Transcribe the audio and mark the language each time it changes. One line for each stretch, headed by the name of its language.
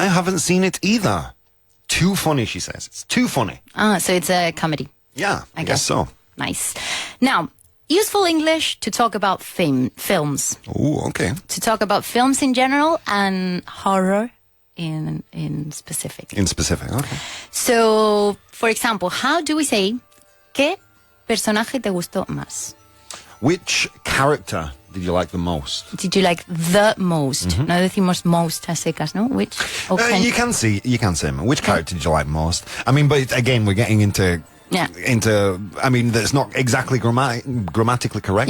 English: I haven't seen it either. Too funny, she says. It's too funny. So it's a comedy. Yeah, I guess. guess so. Nice. Now, useful English to talk about films. Oh, okay. To talk about films in general and horror in specific. In specific, okay. So, for example, how do we say
Spanish: ¿qué personaje te gustó más?
English: Which character did you like the most? Did you like the most?
Spanish: No decimos most a secas, no?
English: Which? Okay. You can say which character did you like most? I mean, but again, we're getting into. I mean, that's not exactly grammatically correct.